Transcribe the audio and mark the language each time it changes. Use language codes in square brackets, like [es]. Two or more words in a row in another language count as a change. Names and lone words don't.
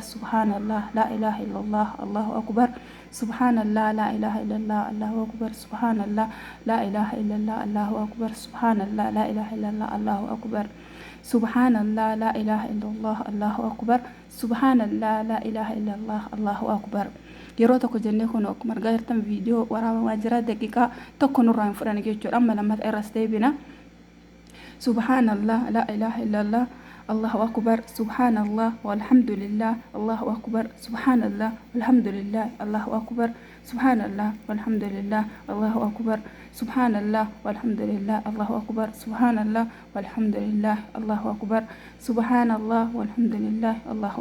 [ar] سبحان الله لا إله إلا الله الله أكبر سبحان الله لا إله إلا الله الله أكبر سبحان الله لا إله إلا الله الله أكبر سبحان الله لا إله إلا الله الله أكبر سبحان الله لا إله إلا الله الله أكبر سبحان الله لا إله إلا الله الله أكبر [om] yeroo tokko jennee kun akkuma argaa jirtan viidiyoo waraabaa jira daqiiqaa tokko nurraa hin fudhanne jechuudha amma lammataa irras deebina [ar] سبحان الله لا إله إلا الله الله أكبر سبحان الله والحمد لله الله أكبر سبحان الله والحمد لله الله أكبر سبحان الله والحمد لله الله أكبر سبحان الله والحمد لله الله أكبر سبحان الله والحمد لله الله أكبر سبحان الله والحمد لله الله